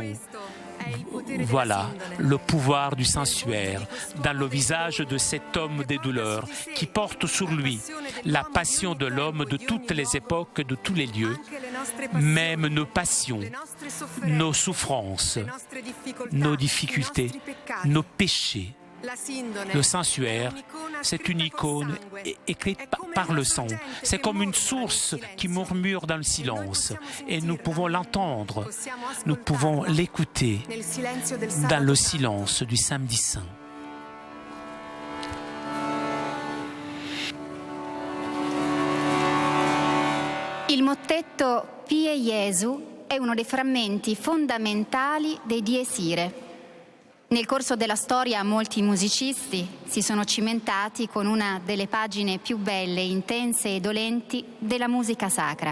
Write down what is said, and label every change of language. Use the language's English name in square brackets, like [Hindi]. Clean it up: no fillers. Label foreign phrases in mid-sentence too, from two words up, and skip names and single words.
[French] Voilà le pouvoir du Sanctuaire dans le visage de cet homme des douleurs qui porte sur lui la passion de l'homme de toutes les époques, de tous les lieux, même nos passions, nos souffrances, nos difficultés, nos péchés. Le Sanctuaire, c'est une icône écrite par le sang. C'est comme une source qui murmure dans le silence. Et nous pouvons l'entendre, nous pouvons l'écouter dans le silence du samedi saint. [Italian] Il mottetto Pie Jesu è uno dei frammenti fondamentali dei Dies Irae. Nel corso della storia molti musicisti si sono cimentati con una delle pagine più belle, intense e dolenti della musica sacra.